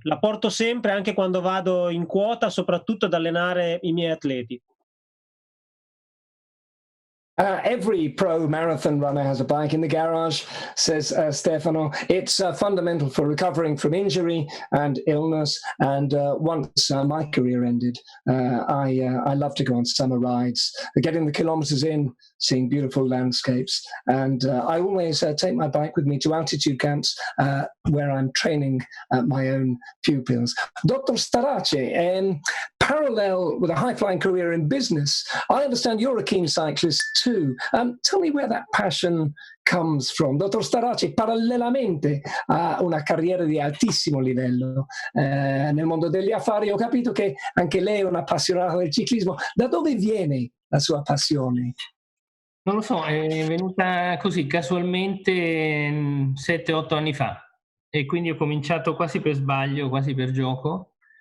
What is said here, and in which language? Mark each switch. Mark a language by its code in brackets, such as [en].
[it] La porto sempre, anche quando vado in quota, soprattutto ad allenare i miei atleti. [en] Every pro marathon runner has a bike in the garage, says Stefano. It's fundamental for recovering from injury and illness. And once my career ended, I love to go on summer rides, getting the kilometers in, seeing beautiful landscapes. And I always take my bike with me to altitude camps where I'm training my own pupils. Dr. Starace, parallel with a high-flying career in business, I understand you're a keen cyclist too. Tell me where that passion comes from. [it] Dottor Starace, parallelamente a una carriera di altissimo livello nel mondo degli affari, ho capito che anche lei è un'appassionata del ciclismo. Da dove viene la sua passione? Non lo so, è venuta così casualmente 7-8 anni fa, e quindi ho cominciato quasi per sbaglio, quasi per gioco.